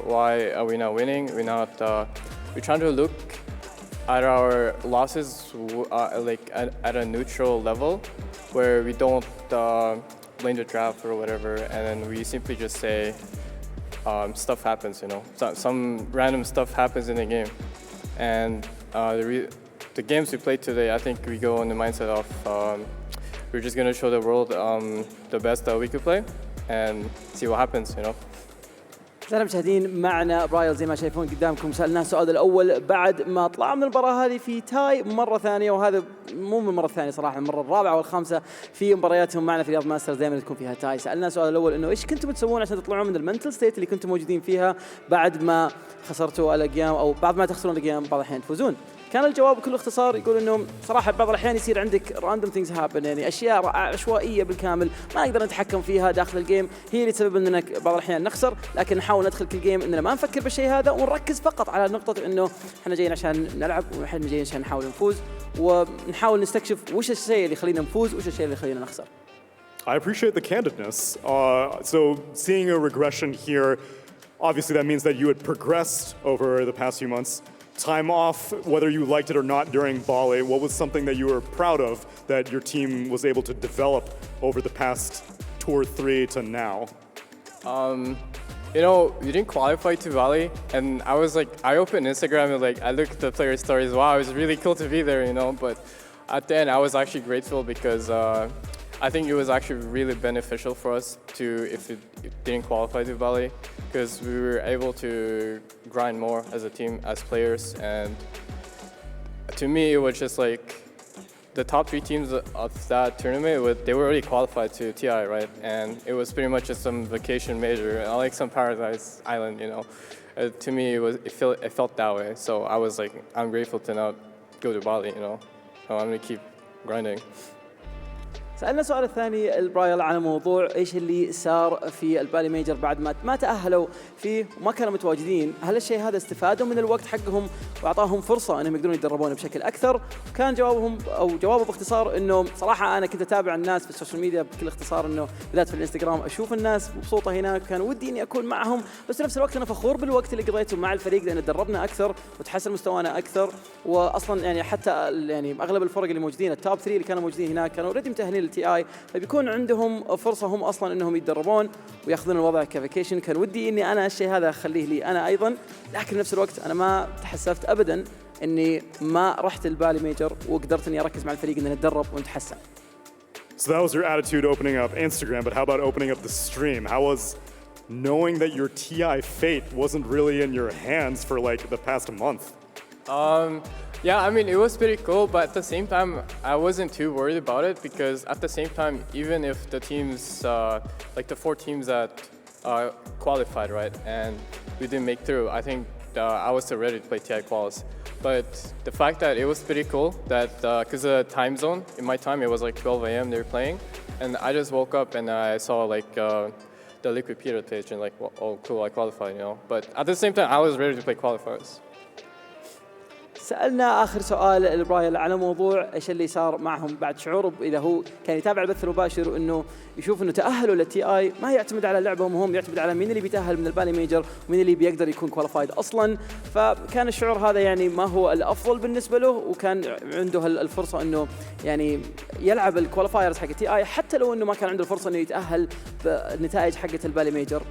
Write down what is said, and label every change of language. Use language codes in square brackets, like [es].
[en] Why are we not winning? We're trying to look at our losses like at a neutral level, where we don't blame the draft or whatever, and then we simply just say stuff happens, some random stuff happens in the game. And the games we played today, I think we go in the mindset of we're just going to show the world the best that we could play and see what happens, [ar] أعزائي المشاهدين، معنا برايل زي ما شايفون قدامكم. سألناه السؤال الأول بعد ما طلع من المباراة هذه في تاي مرة ثانية، وهذا مو من المرة الثانية صراحة، المرة الرابعة والخامسة في مبارياتهم معنا في رياض ماسترز دائما تكون فيها تاي. سألناه السؤال الأول إنه إيش كنتم تسوون عشان تطلعون من المنتل ستيت اللي كنتم موجودين فيها بعد ما خسرتوا الأقيام أو بعد ما تخسرون الأقيام بعض الأحيان تفوزون. كان الجواب بكل اختصار يقول انه صراحه بعض الاحيان يصير عندك [en] random things happen, [ar] يعني اشياء عشوائيه بالكامل ما نقدر نتحكم فيها داخل الجيم، هي اللي تسبب اننا بعض الاحيان نخسر، لكن نحاول ندخل كل جيم اننا ما نفكر بالشيء هذا ونركز فقط على نقطه انه احنا جايين عشان نلعب واحنا جايين عشان نحاول نفوز، ونحاول نستكشف وش الشيء اللي يخلينا نفوز وش الشيء اللي يخلينا نخسر. [en] I appreciate the candidness. So seeing a regression here, obviously that means that you had progressed over the past few months. Time off, whether you liked it or not during Bali, what was something that you were proud of that your team was able to develop over the past 2 or 3 to now? We didn't qualify to Bali, and I was like, I opened Instagram and I looked at the player stories. Wow, it was really cool to be there, But at the end, I was actually grateful because I think it was actually really beneficial for us if it didn't qualify to Bali, because we were able to grind more as a team, as players, and to me, it was just like the top 3 teams of that tournament, they were already qualified to TI, right? And it was pretty much just some vacation major, like some paradise island, To me, it felt that way. So I was like, I'm grateful to not go to Bali, So I'm gonna keep grinding. [ar] سألنا السؤال الثاني البرايل على موضوع ايش اللي صار في البالي ميجر بعد ما تأهلوا فيه وما كانوا متواجدين. هل الشيء هذا استفادوا من الوقت حقهم واعطاهم فرصة انهم يقدرون يتدربون بشكل اكثر؟ كان جوابه باختصار انه صراحة انا كنت اتابع الناس في السوشيال ميديا بكل اختصار، انه بالذات في الانستغرام اشوف الناس مبسوطة هناك، كان ودي اني اكون معهم، بس في نفس الوقت انا فخور بالوقت اللي قضيته مع الفريق لان تدربنا اكثر وتحسن مستوانا اكثر. واصلا يعني حتى يعني اغلب الفرق اللي موجودين التوب 3 اللي كانوا موجودين هناك كانوا اوريدي متأهلين للتي اي، فبيكون عندهم فرصة هم اصلا انهم يتدربون وياخذون الوضع كفيكيشن. كان ودي اني انا الشيء هذا اخليه لي انا ايضا، لكن في نفس الوقت انا ما تحسفت ابدا اني ما رحت البالي ميجر وقدرت اني اركز مع الفريق ان نتدرب ونتحسن. [en] So that was your attitude opening up Instagram, but how about opening up the stream? How was knowing that your TI fate wasn't really in your hands for like the past month? Yeah, I mean, it was pretty cool, but at the same time, I wasn't too worried about it because at the same time, even if the teams, like the 4 teams that qualified, right, and we didn't make through, I think I was still ready to play TI quals. But the fact that it was pretty cool that, because the time zone, in my time, it was like 12 a.m. they were playing, and I just woke up and I saw like the Liquid Period page and like, oh cool, I qualified, you know. But at the same time, I was ready to play qualifiers. [ar] سألنا آخر سؤال البرايل على موضوع إيش اللي صار معهم بعد شعوره إذا هو كان يتابع البث المباشر وإنه يشوف إنه تأهلوا للتي آي ما يعتمد على لعبهم هم، يعتمد على مين اللي بيتأهل من البالي ميجر ومين اللي بيقدر يكون كواليفايد أصلاً. فكان الشعور هذا يعني ما هو الأفضل بالنسبة له، وكان عنده الفرصة إنه يعني يلعب الكواليفايرز حق التي آي حتى لو إنه ما كان عنده الفرصة إنه يتأهل بالنتائج حقة البالي ميجر.